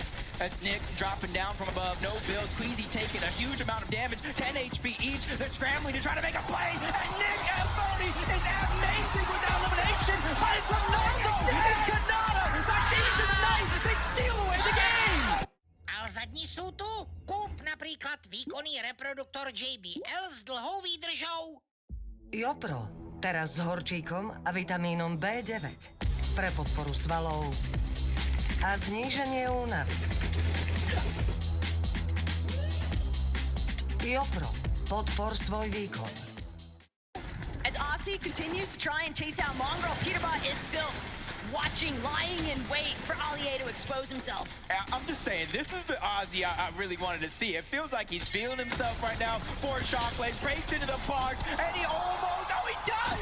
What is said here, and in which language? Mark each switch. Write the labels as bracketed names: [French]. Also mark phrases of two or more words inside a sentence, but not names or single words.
[English] As Nick dropping down from above, no builds. Queasy taking a huge amount of damage, 10 HP each. They're scrambling to try to make a play, and Nick Elfoni is amazing with that elimination. But it's Ronaldo, it's Kanata, that Thieves is nice, they steal away the game. [Slovak] Ale zadní sú tu. Kúp napríklad výkonný reproduktor JBL s dlhou výdržou. Jopro, teraz s horčíkom a vitamínom B9 pre podporu svalov a zníženie únavy. Jopro, podpor svoj výkon. [English] As Aussie Ozzy continues to try and chase out Mongrel. Peterbot is still watching, lying in wait for Allier to expose himself. I'm just saying, this is the Ozzy I really wanted to see. It feels like he's feeling himself right now. Four shockwaves, breaks into the box, and he almost, oh, he does!